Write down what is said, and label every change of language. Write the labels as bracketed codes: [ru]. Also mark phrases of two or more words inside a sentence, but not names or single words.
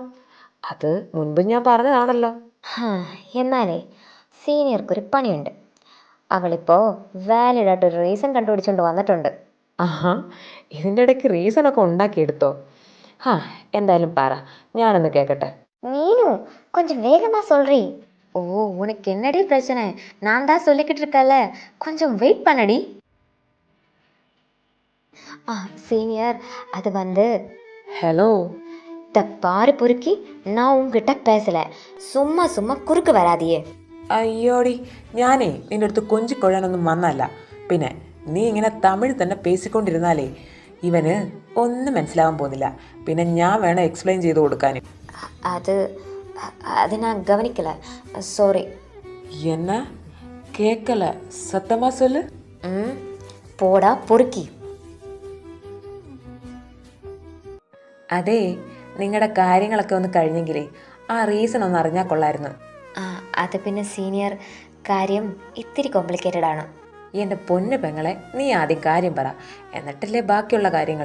[ml] അത് മുൻപ് ഞാൻ പറഞ്ഞതാണല്ലോ. എന്നാലേ സീനിയർക്കൊരു പണിയുണ്ട്. അവളിപ്പോൾ വാലിഡായിട്ടൊരു റീസൺ കണ്ടുപിടിച്ചുകൊണ്ട് വന്നിട്ടുണ്ട്. ആഹാ, ഇതിൻ്റെ ഇടയ്ക്ക് റീസണൊക്കെ ഉണ്ടാക്കിയെടുത്തോ? എന്തായാലും പറ, ഞാനൊന്ന് കേൾക്കട്ടെ. [ta] நீனு கொஞ்சம் வேகமா சொல்றீ. ஓ, உனக்கு என்னடி பிரச்சனை? நான் தான் சொல்லிக்கிட்டு இருக்கல, கொஞ்சம் வெயிட் பண்ணடி. சீனியர், அது வந்து [ml] ഹലോ. [ta] பாரு பொறுக்கி, நான் உங்ககிட்ட பேசல. சும்மா சும்மா குறுக்கு வராதியே. [ml] അയ്യോടി, ഞാനേ നിൻ്റെ അടുത്ത് കൊഞ്ചിക്കൊഴാനൊന്നും വന്നല്ല. പിന്നെ നീ ഇങ്ങനെ തമിഴ് തന്നെ പേശിക്കൊണ്ടിരുന്നാലേ ഇവന് ഒന്നും മനസ്സിലാവാൻ പോകുന്നില്ല. പിന്നെ ഞാൻ വേണം എക്സ്പ്ലെയിൻ ചെയ്ത് കൊടുക്കാൻ. [ta] அது நான் கவனிக்கல, சாரி. என்ன கேட்கல, சத்தமா சொல்லு. போடா பொறுக்கி. [ml] അതെ, നിങ്ങളുടെ കാര്യങ്ങളൊക്കെ ഒന്ന് കഴിഞ്ഞെങ്കിലേ ആ റീസൺ ഒന്ന് അറിഞ്ഞാൽ കൊള്ളായിരുന്നു. അത് പിന്നെ സീനിയർ, കാര്യം ഇത്തിരി കോംപ്ലിക്കേറ്റഡ് ആണ്. എൻ്റെ പൊന്നു പെങ്ങളെ, നീ ആദ്യം കാര്യം പറ, എന്നിട്ടല്ലേ ബാക്കിയുള്ള കാര്യങ്ങൾ.